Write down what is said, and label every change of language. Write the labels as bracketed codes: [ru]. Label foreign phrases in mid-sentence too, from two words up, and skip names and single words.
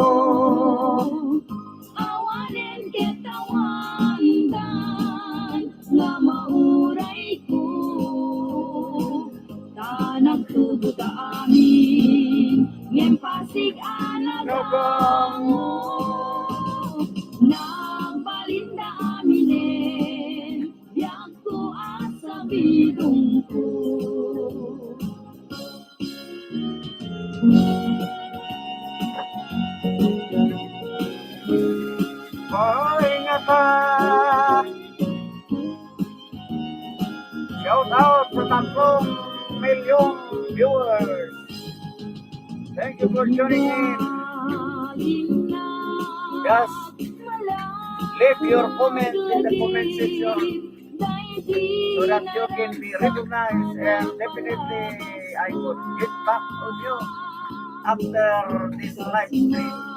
[ilo] awanen ketawandan, na mauray ko, tanag tubo ta amin, ngem pasig anagango, nagbalinda aminen, biyak ko asa bidong ko. [tl] Ingat ka. [en] Shout out [tl] sa 3 milyong viewers. [en] Thank you for tuning in. Just leave your comments in the comment section so that you can be recognized, and definitely I would get back on you after this live stream.